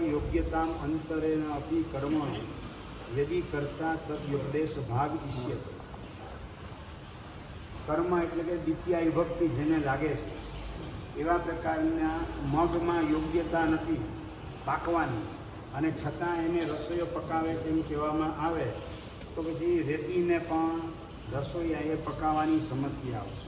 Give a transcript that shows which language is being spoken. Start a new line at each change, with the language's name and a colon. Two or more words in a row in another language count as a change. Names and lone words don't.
Sanskrit: योग्यताम अंतरेण अपि कर्म यदि करता तद्योपदेश भाग इष्यते।
Gujarati: कर्म એટલે કે દ્વિતીય વિભક્તિ જેને લાગે છે એવા પ્રકારના મગમાં યોગ્યતા નથી પાકવાની અને છતાં એને રસોઈઓ પકાવે છે એમ કહેવામાં આવે તો પછી રેતીને પણ રસોઈયાએ પકાવવાની સમસ્યા આવશે।